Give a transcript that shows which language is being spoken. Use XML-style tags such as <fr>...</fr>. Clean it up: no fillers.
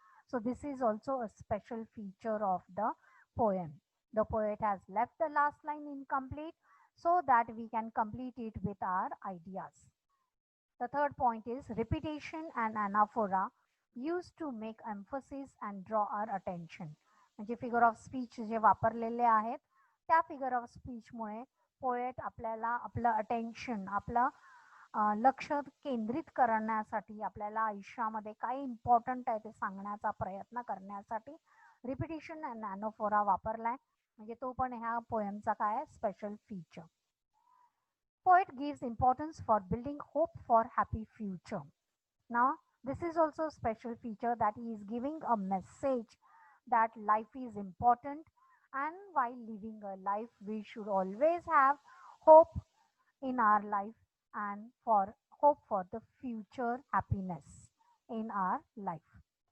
<en>So, this is also a special feature of the poem. The poet has left the last line incomplete so that we can complete it with our ideas. The third point is repetition and anaphora used to make emphasis and draw our attention.</en> <mr>म्हणजे figure of speech जे वापरलेले आहेत त्या figure of स्पीचमुळे poet आपल्याला आपलं attention आपलं लक्ष केंद्रित करण्यासाठी आपल्याला आयुष्यामध्ये काय इम्पॉर्टंट आहे ते सांगण्याचा प्रयत्न करण्यासाठी रिपिटिशन अँड ॲनोफोरा वापरलाय म्हणजे तो पण ह्या पोएमचा काय special feature.</mr> <en>Poet gives importance for building hope for happy future. Now, this is also a special feature that he is giving a message that life is important, and while living a life we should always have hope in our life and for hope for the future happiness in our life.</en>